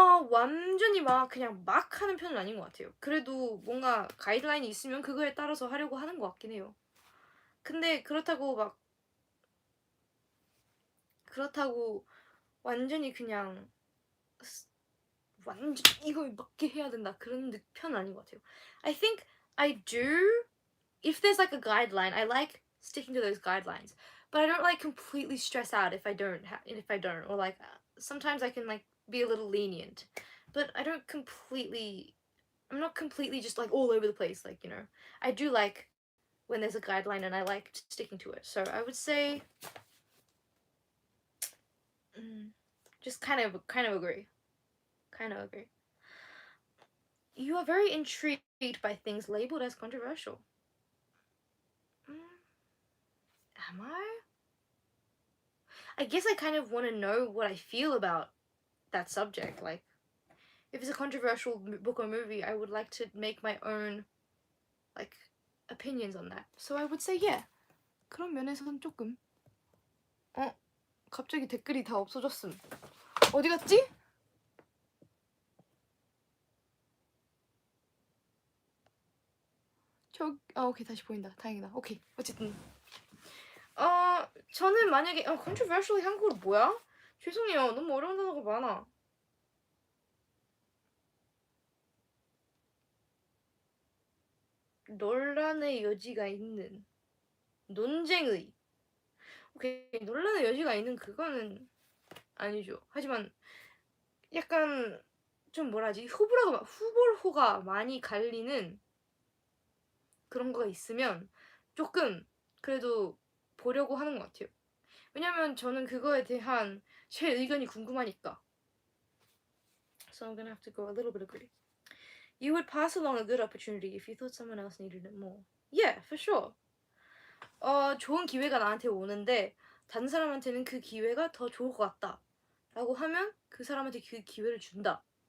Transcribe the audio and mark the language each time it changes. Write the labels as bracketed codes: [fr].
[ko] 완전히 그냥 막 하는 편은 아닌 것 같아요. 그래도 뭔가 가이드라인이 있으면 그거에 따라서 하려고 하는 것 같긴 해요. 근데 그렇다고 완전히 그냥 완전 이거에 맞게 해야 된다 그런 편은 아닌 것 같아요. [en] I think I do. If there's like a guideline, I like sticking to those guidelines. But I don't like completely stress out if I don't or like sometimes I can like be a little lenient. But I don't completely I'm not completely just like all over the place. Like, you know, I do like when there's a guideline and I like sticking to it. So I would say, just kind of agree. Kind of agree. You are very intrigued by things labeled as controversial. Am I? I guess I kind of want to know what I feel about that subject. Like, if it's a controversial book or movie, I would like to make my own, like, opinions on that. So I would say yeah. [ko] 그런 면에서는 조금. 갑자기 댓글이 다 없어졌음. 어디 갔지? 오케이, 다시 보인다. 다행이다. 오케이, 어쨌든 저는 만약에 controversially 한국어로 뭐야? 죄송해요. 너무 어려운 단어가 많아. 논란의 여지가 있는, 논쟁의. 오케이, 논란의 여지가 있는 그거는 아니죠. 하지만 약간 좀 뭐라지, 후보가 많이 갈리는 그런 거가 있으면 조금 그래도 보려고 하는 것 같아요. 왜냐면 저는 그거에 대한 제 의견이 궁금하니까. [en] So I'm gonna have to go a little bit agree. You would pass along a good opportunity if you thought someone else needed it more. Yeah, for sure. [ko] 좋은 기회가 나한테 오는데 다른 사람한테는 그 기회가 더 좋을 것 같다 라고 하면 그 사람한테 그 기회를 준다.